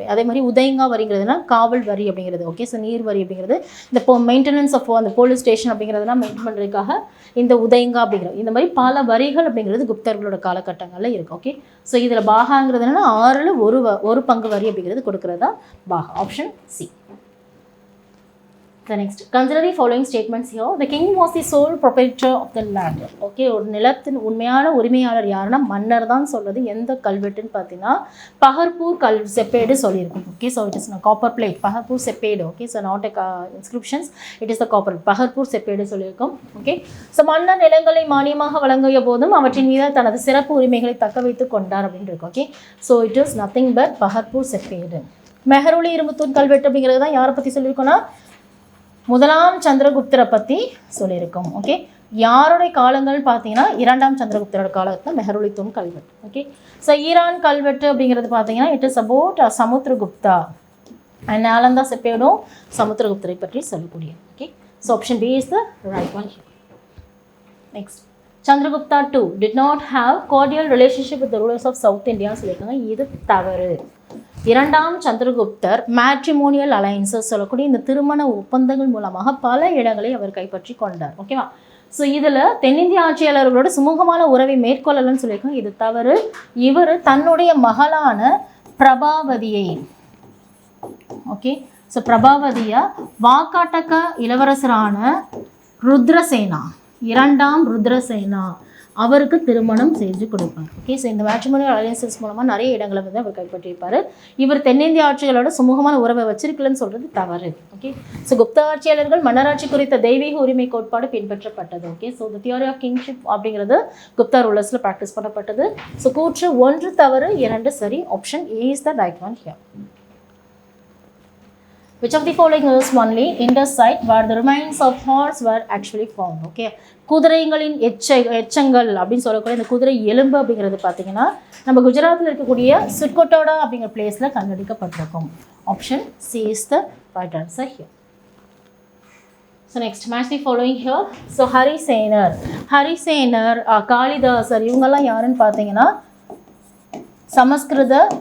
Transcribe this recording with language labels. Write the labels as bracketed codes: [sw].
[ta] அதே மாதிரி உதயங்கா வரிங்கிறதுனா காவல் வரி அப்படிங்கிறது. ஓகே ஸோ நீர் வரி அப்படிங்கிறது இந்த மெயின்டெனன்ஸ் ஆஃப் அந்த போலீஸ் ஸ்டேஷன் அப்படிங்கிறதுலாம் மெயின்டைன் பண்ணுறதுக்காக இந்த உதயங்கா அப்படிங்கிறது. இந்த மாதிரி பல வரிகள் அப்படிங்கிறது குப்தர்களோட காலகட்டங்களில் இருக்குது. ஓகே ஸோ இதில் பாகாங்கிறது என்னென்னா 1/6 வரி அப்படிங்கிறது கொடுக்குறது தான் பாகா. [en] Option C. The next. Consider the following statements here. The king was the sole proprietor of the land. [ta] Okay ஒரு நிலத்தின் உண்மையான உரிமையாளர் யாருன்னா மன்னர் தான் சொல்றது. எந்த கல்வெட்டுன்னு பார்த்தீங்கன்னா Paharpur செப்பேடு சொல்லியிருக்கும். Okay so [en] it is copper plate [ta] Paharpur செப்பேடு. Okay so [en] not inscriptions it is the copper [ta] Paharpur செப்பேடு சொல்லியிருக்கும். Okay so மன்னர் நிலங்களை மானியமாக வழங்கிய போதும் அவற்றின் மீது தனது சிறப்பு உரிமைகளை தக்க வைத்து கொண்டார் அப்படின்னு இருக்கும். Okay so [en] it is nothing but [ta] Paharpur செப்பேடு. மெஹரொலி இரும்புத்தூண் கல்வெட்டு அப்படிங்கிறது தான் யாரை பற்றி சொல்லியிருக்கோன்னா முதலாம் சந்திரகுப்தரை பற்றி சொல்லியிருக்கோம். ஓகே யாருடைய காலங்கள் பார்த்தீங்கன்னா 2ஆம் சந்திரகுப்தரோட காலத்தில் மெஹரொலி தூண் கல்வெட்டு. ஓகே ஸோ ஈரான் கல்வெட்டு அப்படிங்கிறது பார்த்தீங்கன்னா [en] it is about Samudragupta and [ta] Nalanda செப்பேடும் சமுத்திரகுப்தரை பற்றி சொல்லக்கூடிய. [en] Okay so option B is the right one. Next. Chandragupta too did not have cordial relationship with the rulers of South India [ta] சொல்லியிருக்காங்க. இது தவறு. 2ஆம் சந்திரகுப்தர் மேட்ரிமோனியல் அலைன்ஸஸ் சொல்லக்கூடிய இந்த திருமண ஒப்பந்தங்கள் மூலமாக பல இடங்களை அவர் கைப்பற்றி கொண்டார். ஓகேவா ஸோ இதில் தென்னிந்திய ஆட்சியாளர்களோட சுமூகமான உறவை மேற்கொள்ளலன்னு சொல்லியிருக்காங்க. இது தவறு. இவர் தன்னுடைய மகளான பிரபாவதியை ஓகே ஸோ பிரபாவதியை வாக்காட்டக்க இளவரசரான ருத்ரசேனா 2ஆம் ருத்ரசேனா அவருக்கு திருமணம் செஞ்சு கொடுப்பார். ஓகே ஸோ இந்த மேட்ரிமோனியல் அலையன்சஸ் மூலமாக நிறைய இடங்களை வந்து அவர் கைப்பற்றியிருப்பார். இவர் தென்னிந்திய ஆட்சிகளோட சுமூகமான உறவை வச்சிருக்கலன்னு சொல்கிறது தவறு. ஓகே ஸோ குப்த ஆட்சியாளர்கள் மன்னராட்சி குறித்த தெய்வீக உரிமை கோட்பாடு பின்பற்றப்பட்டது. Okay so [en] the theory of kingship [ta] அப்படிங்கிறது குப்தா ரூலர்ஸில் ப்ராக்டிஸ் பண்ணப்பட்டது. ஸோ கூற்று 1 தவறு 2 சரி. [en] Option A is the right one here. Which of the following is only Indus site where the remains of horse were actually found? [ta] Okay குதிரைகளின் எச்சங்கள் அப்படின்னு சொல்லக்கூடிய இந்த குதிரை எலும்பு அப்படிங்கிறது பார்த்தீங்கன்னா நம்ம குஜராத்தில் இருக்கக்கூடிய சுர்கோட்டோடா அப்படிங்கிற பிளேஸில் கண்டுபிடிக்கப்பட்டிருக்கும். [en] Option C is the right answer here. So next match the following here. [ta] So ஹரிசேனர் Kalidasa இவங்கெல்லாம் யாருன்னு பார்த்தீங்கன்னா சமஸ்கிருத